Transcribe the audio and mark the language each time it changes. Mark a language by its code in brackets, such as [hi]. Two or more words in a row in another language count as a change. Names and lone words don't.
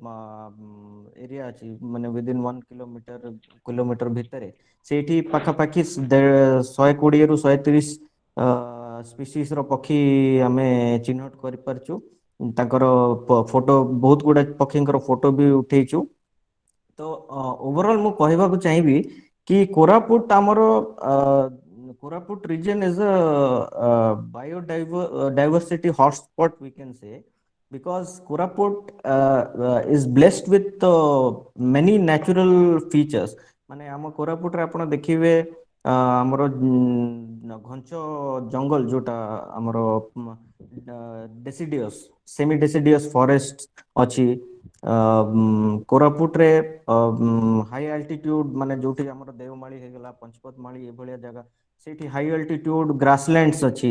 [or] ଏରିଆ ଅଛି ମାନେ [en] within 1 kilometre [or] ଭିତରେ ସେଇଠି ପାଖାପାଖି 120ରୁ 130 ସ୍ପିସିସ ର ପକ୍ଷୀ ଆମେ ଚିହ୍ନଟ କରିପାରିଛୁ ତାଙ୍କର ଫଟୋ ବହୁତ ଗୁଡା ପକ୍ଷୀଙ୍କର ଫଟୋ ବି ଉଠେଇଛୁ ତ ଓଭରଅଲ ମୁଁ କହିବାକୁ ଚାହିଁବି କି କୋରାପୁଟ ଆମର କୋରାପୁଟ [en] region is a biodiversity hotspot we can say because Koraput is blessed with many natural features [or] ମାନେ ଆମ କୋରାପୁଟରେ ଆପଣ ଦେଖିବେ ଆମର ଘଞ୍ଚ ଜଙ୍ଗଲ ଯୋଉଟା ଆମର [en] deciduous semi deciduous forest ଅଛି। [or] କୋରାପୁଟରେ [en] high altitude [or] ମାନେ ଯୋଉଠି ଆମର ଦେଓମାଳି ହେଇଗଲା ପଞ୍ଚପତମାଳି ଏଭଳିଆ ଜାଗା ସେଇଠି [en] high altitude grasslands [or] ଅଛି।